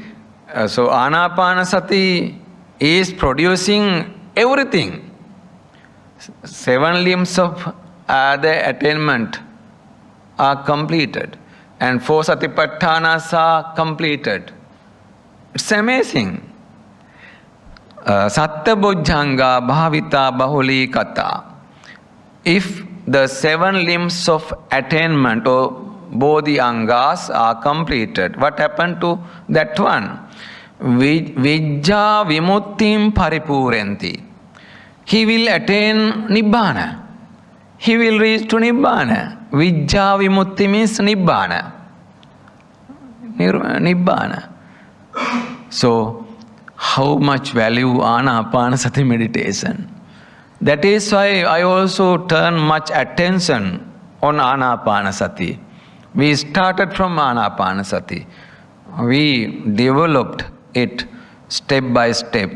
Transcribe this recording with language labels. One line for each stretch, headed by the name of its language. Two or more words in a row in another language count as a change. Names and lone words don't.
English: So Anapanasati is producing everything. 7 limbs of the attainment are completed. And 4 satipatthanas are completed. It's amazing.
Pali: Satta bojjhanga bhavita bahulikata.
English: If the 7 limbs of attainment or
Pali: bodhi angas
English: are completed, what happened to that one?
Pali: Vijja vimuttim paripurenti.
English: He will attain Nibbana. He will reach to Nibbana.
Pali: Vijja vimutti
English: means Nibbana. Nibbana. So, how much value Anapanasati meditation? That is why I also turn much attention on Anapanasati. We started from Anapanasati. We developed it step by step.